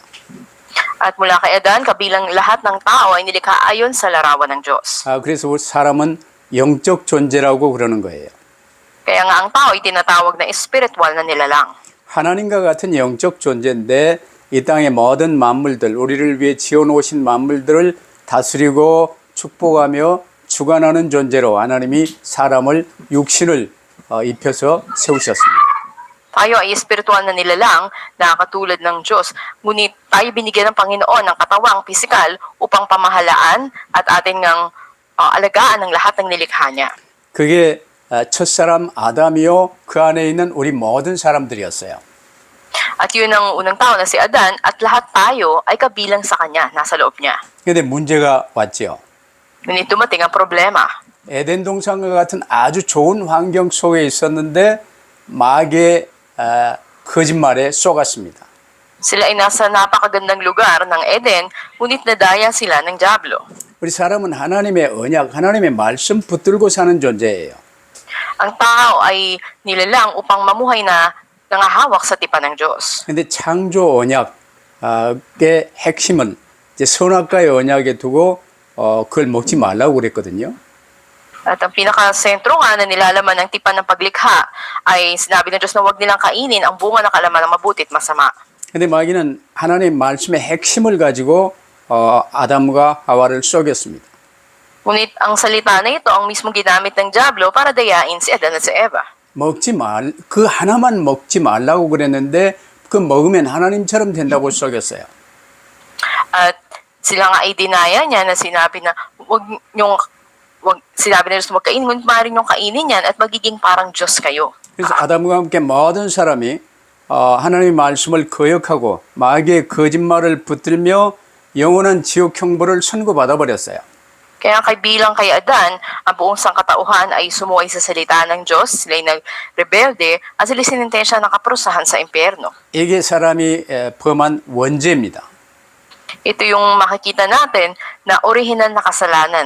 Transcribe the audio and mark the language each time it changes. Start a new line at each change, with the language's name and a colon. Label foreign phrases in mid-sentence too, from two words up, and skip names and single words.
Filipino: At mula kay Adan, kabilang lahat ng tao ay nilikha ayon sa larawan ng Diyos.
Korean: 그래서 우리 사람은 영적 존재라고 그러는 거예요.
Filipino: Kaya nga ang tao ay tinatawag na espiritual na nilalang.
Korean: 하나님과 같은 영적 존재인데 이 땅의 모든 만물들, 우리를 위해 지어놓으신 만물들을 다스리고 축복하며 주관하는 존재로 하나님이 사람을 육신을 입혀서 세우셨습니다.
Filipino: Tayo ay espiritual na nilalang na katulad ng Diyos. Ngunit tayo binigyan ng Panginoon ng katawang pisikal upang pamahalaan at ating ngang alagaan ng lahat ng nilikha niya.
Korean: 그게 첫사람 아담이요 그 안에 있는 우리 모든 사람들이었어요.
Filipino: At yun ang unang tao na si Adan at lahat tayo ay kabilang sa kanya, nasa loob niya.
Korean: 그런데 문제가 왔죠.
Filipino: Ngunit dumating ang problema.
Korean: 에덴 동산과 같은 아주 좋은 환경 속에 있었는데 마귀의 거짓말에 속았습니다.
Filipino: Sila ay nasa napakagandang lugar ng Eden, ngunit nadaya sila ng Diablo.
Korean: 우리 사람은 하나님의 언약, 하나님의 말씀 붙들고 사는 존재예요.
Filipino: Ang tao ay nilalang upang mamuhay na nangahawak sa tipan ng Diyos.
Korean: 근데 창조 언약의 핵심은 이제 선악과의 언약에 두고 그걸 먹지 말라고 그랬거든요.
Filipino: At ang pinaka-sentro nga na nilalaman ng tipan ng paglikha ay sinabi ng Diyos na huwag nilang kainin ang bunga ng kalaman ng mabuti at masama.
Korean: 근데 마귀는 하나님 말씀의 핵심을 가지고 아담과 하와를 속였습니다.
Filipino: Ngunit ang salita na ito ang mismong ginamit ng Diablo para dayain si Adan at si Eva.
Korean: 그 하나만 먹지 말라고 그랬는데 그 먹으면 하나님처럼 된다고 속였어요.
Filipino: At sila nga ay dinaya niya na sinabi na sinabi na Diyos na huwag kainin, ngunit maaaring niyong kainin yan at magiging parang Diyos kayo.
Korean: 그래서 아담과 함께 모든 사람이 하나님의 말씀을 거역하고 마귀의 거짓말을 붙들며 영원한 지옥 형벌을 선고받아 버렸어요.
Filipino: Kaya bilang kay Adan, ang buong sangkatauhan ay sumuway sa salita ng Diyos, sila'y nagrebelde at sila'y sinintensya ng kaparusahan sa impyerno.
Korean: 이게 사람이 범한 원죄입니다.
Filipino: Ito yung makikita natin na orihinal na kasalanan.